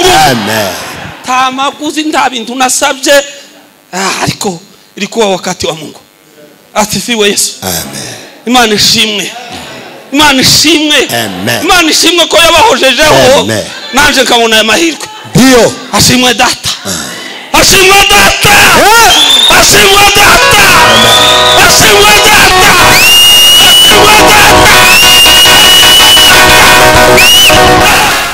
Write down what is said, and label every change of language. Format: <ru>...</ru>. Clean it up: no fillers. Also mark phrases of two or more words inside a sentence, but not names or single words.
<rw>Amen. Tamaguzi nta bintu nasabye ariko</rw> <sw>ilikuwa wakati wa Mungu. Asifiwe Yesu. Amen.</sw> <rw>Imana ishimwe. Imana ishimwe. Amen. Imana ishimwe ko yabahojejeho. Amen. Nanje nkabona amahirwe. Ndio. Ashimwe data. Ashimwe data. Ashimwe data. Ashimwe data. Ashimwe data.</rw>